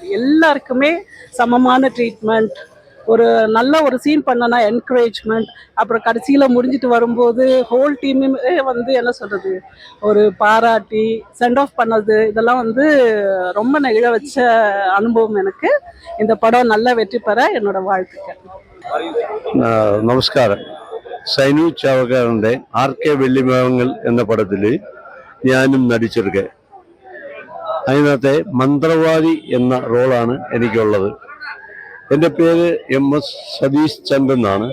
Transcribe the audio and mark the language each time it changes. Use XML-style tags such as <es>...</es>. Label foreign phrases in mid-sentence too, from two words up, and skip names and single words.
<ta>எல்லாருக்குமே சமமான ட்ரீட்மெண்ட், ஒரு நல்ல ஒரு சீன் பண்ணனா என்கரேஜ்மெண்ட், அப்புறம் கடைசியில் முடிஞ்சிட்டு வரும்போது ஹோல் டீமுமே வந்து என்ன சொல்கிறது, ஒரு பாராட்டி சென்ட் ஆஃப் பண்ணது, இதெல்லாம் வந்து ரொம்ப நெகிழ வச்ச அனுபவம் எனக்கு. இந்த படம் நல்ல வெற்றி பெற என்னோட வாழ்த்துக்கள்.</ta> <ml>നമസ്കാരം. സൈനു ചാവക്കാരൻ്റെ ആർക്കെ വെള്ളിമേഘങ്ങൾ എന്ന പടത്തിൽ ഞാനും നടിച്ചിരിക്കെ. അതിനകത്തെ മന്ത്രവാദി എന്ന റോളാണ് എനിക്കുള്ളത്. എൻ്റെ പേര് MS സതീഷ് ചന്ദ്രൻ എന്നാണ്.</ml>